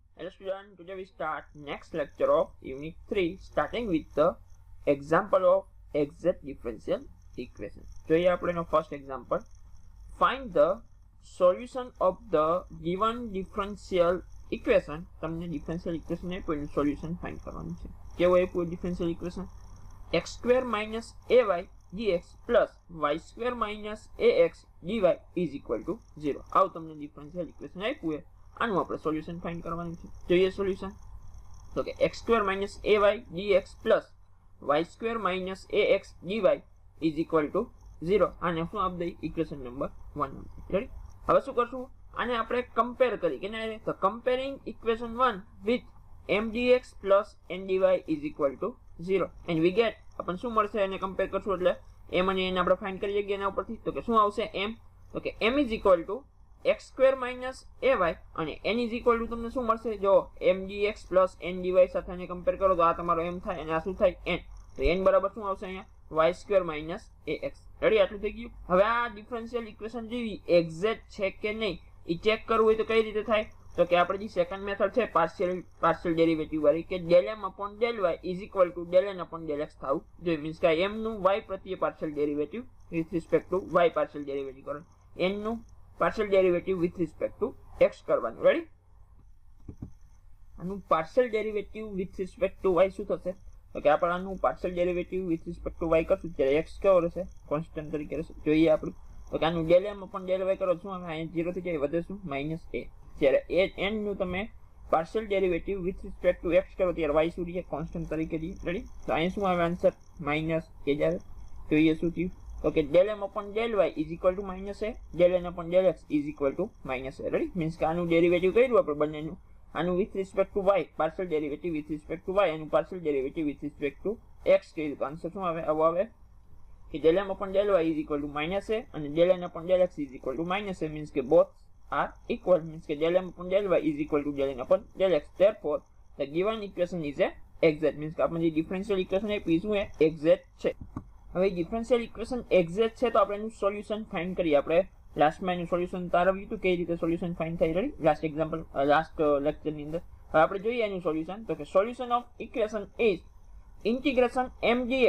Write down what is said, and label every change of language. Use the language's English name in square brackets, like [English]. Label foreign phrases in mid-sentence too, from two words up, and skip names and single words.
[English] Dear student, today we start next lecture of Unit 3 starting with the example of exact differential equation. [Gujarati] જોઈએ આપણે એનો [English] first example. Find the solution of the given differential equation. [Gujarati] તમને [English] differential equation [Gujarati] આપ્યું એનું [English] solution find [Gujarati] કરવાનું છે. કેવું આપ્યું [English] differential equation? x square minus ay dx plus y square minus ax dy is equal to 0. [Gujarati] આવું તમને [English] differential equation [Gujarati] આપ્યું છે. આનું આપણે [English] solution find [Gujarati] કરવાનું છે. જોઈએ સોલ્યુશન તો કે [English] x² - ay dx + y² - ax dy is equal to 0. [Gujarati] આને શું આપ દઈ [English] equation number [Gujarati] 1. રેડી? હવે શું કરશું? આને આપણે કમ્પેર કરી કેને તો [English] comparing equation 1 with mdx + ndy is equal to 0 and we get [Gujarati] આપણ શું મળશે એને કમ્પેર કરશું એટલે m અને n આપણે ફાઇન્ડ કરી શકીએ એના ઉપરથી તો કે શું આવશે m તો કે [English] m is equal to x² - ay [Gujarati] અને [English] n is equal to [Gujarati] તમને શું મળશે જો mdx + ndy સાથે આને કમ્પેર કરો તો આ તમારો m થાય અને આ શું થાય n તો n બરાબર શું આવશે અહીંયા y² - ax. રેડી? આટલું થઈ ગયું. હવે આ [English] differential equation [Gujarati] જેવી એક્ઝેક્ટ છે કે નહીં એ ચેક કરવું હોય તો કઈ રીતે થાય તો કે આપણે જે [English] second method [Gujarati] છે [English] partial derivative [Gujarati] વાળી કે [English] del m upon del y is equal to del n upon del x [Gujarati] થવું જોઈએ. મીન્સ કે m નું y પ્રત્યે [English] partial derivative with respect to y partial derivative [Gujarati] કરો, n નું [English] partial derivative with respect to x [Gujarati] કરવાનું. રેડી? આનું [English] partial derivative with respect to y [Gujarati] શું થશે તો કે આપણે આનું [English] partial derivative with respect to y [Gujarati] કરશું ત્યારે x કેવો રહેશે કોન્સ્ટન્ટ તરીકે રહેશે. જોઈએ આપણે તો કે આનું [English] del m upon del y [Gujarati] કરો શું આવે અહીંયા 0 થઈ જાય વધે શું -a. જ્યારે n નું તમે [English] partial derivative with respect to x [Gujarati] કરો ત્યારે y શું રહે કોન્સ્ટન્ટ તરીકે રહે. રેડી? તો અહીંયા શું આવે આન્સર -a જ આવે. જોઈએ શું થયું [English] okay, del m upon del y is equal to -a, del n upon del x is equal to -a. Ready? [Gujarati] Means કે આનું ડેરિવેટિવ કર્યું આપણે બંનેનું. આનું [English] with respect to y, partial derivative with respect to y, [Gujarati] આનું [English] partial derivative with respect to x [Gujarati] કર્યું તો આન્સર શું આવે? આવો આવે કે [English] del m upon del y is equal to -a [Gujarati] અને [English] del n upon del x is equal to -a. Means કે both are equal. Means કે del m upon del y is equal to del n upon del x. Therefore, the given equation is a exact. [Gujarati] Means કે આપણે જે [English] differential equation [Gujarati] આપી શું છે exact છે. હવે [English] differential equation [Gujarati] એક્ઝેક્ટ છે તો આપણે એનું [English] solution find [Gujarati] કરીએ. આપણે લાસ્ટમાં એનું સોલ્યુશન તારવ્યું હતું કઈ રીતે [English] solution find [Gujarati] થાય. રેડી? [English] last example [Gujarati] લાસ્ટ લેક્ચરની અંદર હવે આપણે જોઈએ એનું સોલ્યુશન તો કે [English] solution of equation is integration mdx.